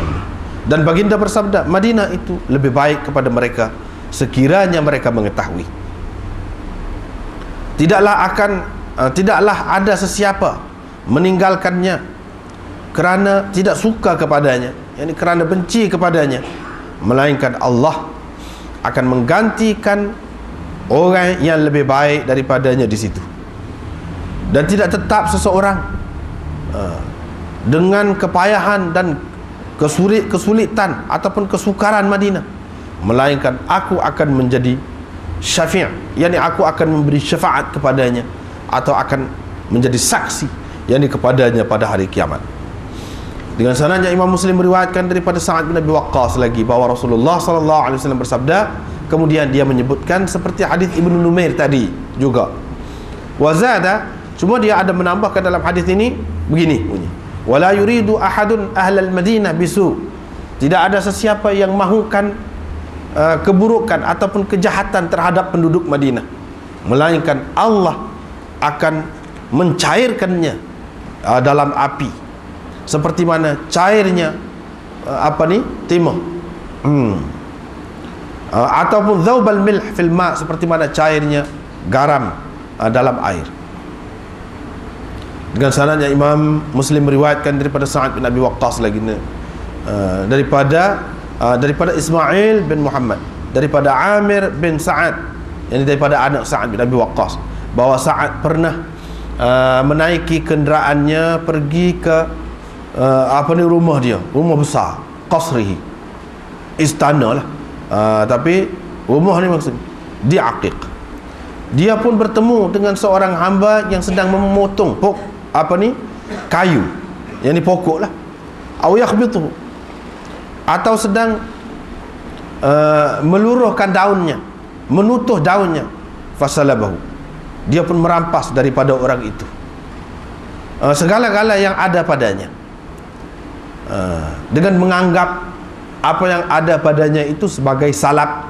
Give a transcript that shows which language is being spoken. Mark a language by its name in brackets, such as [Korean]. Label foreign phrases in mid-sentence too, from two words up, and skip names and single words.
[Malay] Dan baginda bersabda, Madinah itu lebih baik kepada mereka sekiranya mereka mengetahui. Tidaklah ada sesiapa meninggalkannya kerana tidak suka kepadanya, yakni kerana benci kepadanya, melainkan Allah akan menggantikan orang yang lebih baik daripadanya di situ. Dan tidak tetap seseorang dengan kepayahan dan kesulitan ataupun kesukaran Madinah, melainkan aku akan menjadi syafi', yakni aku akan memberi syafaat kepadanya atau akan menjadi saksi yakni kepadanya pada hari kiamat. Dengan sanadnya Imam Muslim meriwayatkan daripada Sa'ad bin Abi Waqqas lagi bahawa Rasulullah [Arabic] صلى الله عليه وسلم [Malay] bersabda, kemudian dia menyebutkan seperti hadis Ibnu Numair tadi juga. Wazada, cuma dia ada menambahkan dalam hadis ini begini bunyi, [Arabic] ولا يريد أحد أهل المدينة بسوء, [Malay] tidak ada sesiapa yang mahukan keburukan ataupun kejahatan terhadap penduduk Madinah, melainkan Allah akan mencairkannya dalam api seperti mana cairnya timah ataupun [Arabic] ذوب الملح في الماء, [Malay] seperti mana cairnya garam dalam air. Dengan sanadnya Imam Muslim meriwayatkan daripada Sa'ad bin Abi Waqqas lagi daripada Ismail bin Muhammad, daripada Amir bin Sa'ad, yang daripada anak Sa'ad bin Abi Waqqas, bahawa Sa'ad pernah menaiki kenderaannya pergi ke rumah dia, rumah besar, qasrihi, istana lah, tapi rumah ni maksudnya di Aqiq. Dia pun bertemu dengan seorang hamba yang sedang memotong kayu, yang ni pokok lah, [Arabic] أو يخبطه, [Malay] atau sedang meluruhkan daunnya, menutuh daunnya, fasalabahu, dia pun merampas daripada orang itu segala-gala yang ada padanya, dengan menganggap apa yang ada padanya itu sebagai salab.